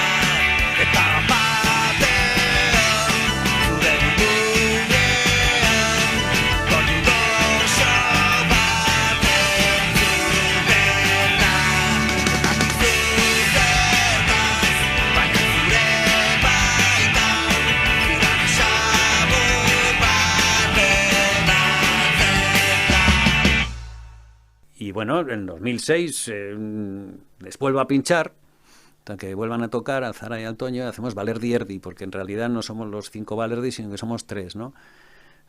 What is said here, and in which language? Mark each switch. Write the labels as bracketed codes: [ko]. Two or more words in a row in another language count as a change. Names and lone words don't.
[eu] Eta batean zure burbuinean dolu goxo bat entzuten da. Ez dakizu zertaz, baina zure baitan zirrara samur bat egatzen da. [es] Y bueno, en 2006 les vuelvo a pinchar, hasta que vuelvan a tocar al Zara y al Toño, hacemos Balerdi Erdi, porque en realidad no somos los 5 Balerdi, sino que somos 3, ¿no?